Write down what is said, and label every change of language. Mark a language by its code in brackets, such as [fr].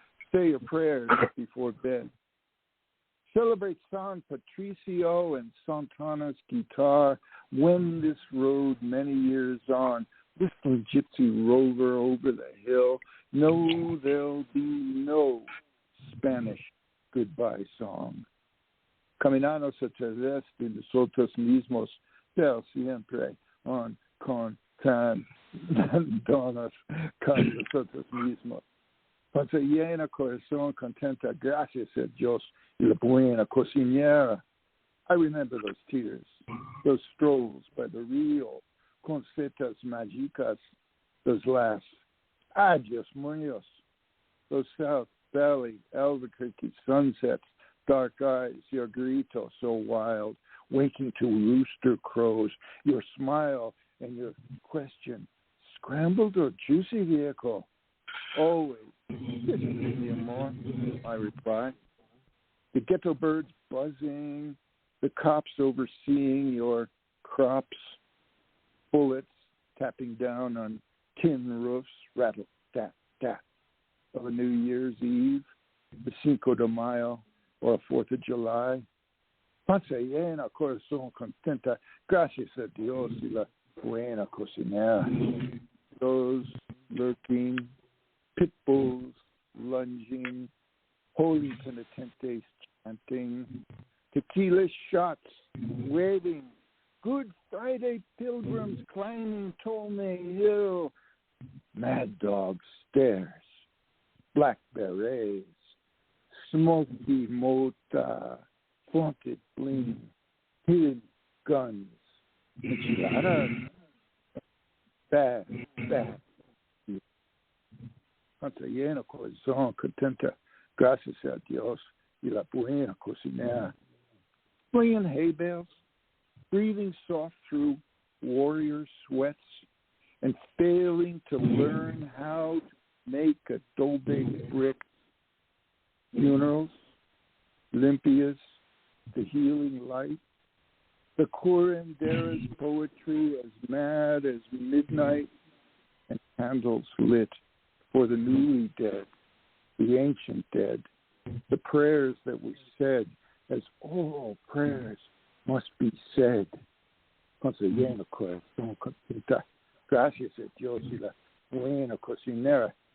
[en] Say your prayers before bed. Celebrate San Patricio and Santana's guitar. Wend this road many years on. Whistling gypsy rover over the hill. No, there'll be no Spanish goodbye song. [es] Caminamos a través de nosotros mismos, pero siempre on contándonos con nosotros mismos. Panza llena, corazón contenta, gracias a Dios y la buena cocinera. [en] I remember those tears, those strolls by the rio, [es] con setas mágicas, [en] those laughs. Adios, muños. Those South Valley, Albuquerque sunsets, dark eyes, your grito so wild, waking to rooster crows, your smile and your question, scrambled or juicy vehicle? Always. This is me, amor, I reply. The ghetto birds buzzing, the cops overseeing your crops, bullets tapping down on tin roofs, rattle, tap, tap, of a New Year's Eve, the Cinco de Mayo, or a 4th of July. [es] Panza llena, corazón contenta, gracias a Dios y la buena cocinera. [en] Those lurking, pit bulls lunging, holy penitentes chanting, tequila shots waving, Good Friday pilgrims climbing Tolmay Hill, mad dog stares, black berets, smoky mota, flaunted bling, hidden guns, enchiladas, bad. [es] Panza llena, corazón contenta, gracias a Dios y la buena cocinera. [en] Playing hay bales, breathing soft through warrior sweats, and failing to learn how to make adobe brick. Funerals, limpias, the healing light, the curandera's poetry as mad as midnight, and candles lit for the newly dead, the ancient dead, the prayers that we said, as all prayers must be said. [es] Consejero corazón contenta, gracias a Dios y la buena cocinera.